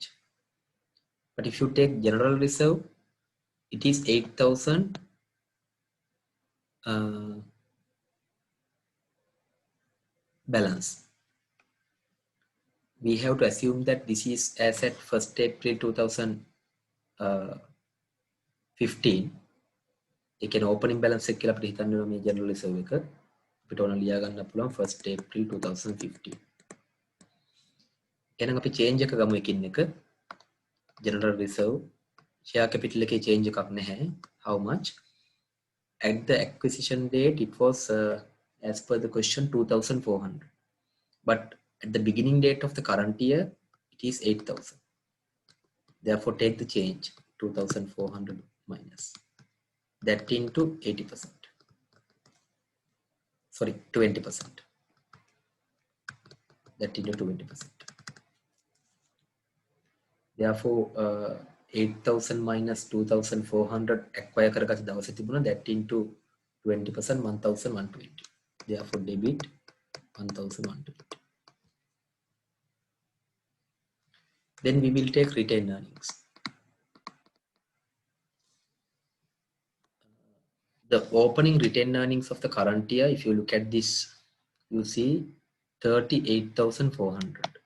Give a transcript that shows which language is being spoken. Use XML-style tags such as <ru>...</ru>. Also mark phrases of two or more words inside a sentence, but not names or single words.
<en>But if you take general reserve, it is 8,000 balance. We have to assume that this is as at 1st April 2015.</en> <si>ඒ කියන්නේ</si> <en>opening balance</en> <si>එක කියලා අපිට හිතන්න වෙනවා මේ</si> <en>general reserve</en> <si>එක. අපිට ඕන ලියා ගන්න පුළුවන් 1st April 2015. එහෙනම් අපි change එක ගමු එකින් එක.</si> <en>General reserve share capital</en> <si>එකේ change එකක් නැහැ.</si> <en>How much? At the acquisition date, it was as per the question 2,400. But At the beginning date of the current year, it is 8,000. Therefore, take the change 2,400 minus that into 80%. Sorry, 20%. That into 20%. Therefore, 8,000 minus 2,400</en> <si>acquire කරගත දවසේ තිබුණා</si> <en>that into 20% 1,120. Therefore, debit 1,120. Then we will take retained earnings. The opening retained earnings of the current year, if you look at this, you see 38,400.</en>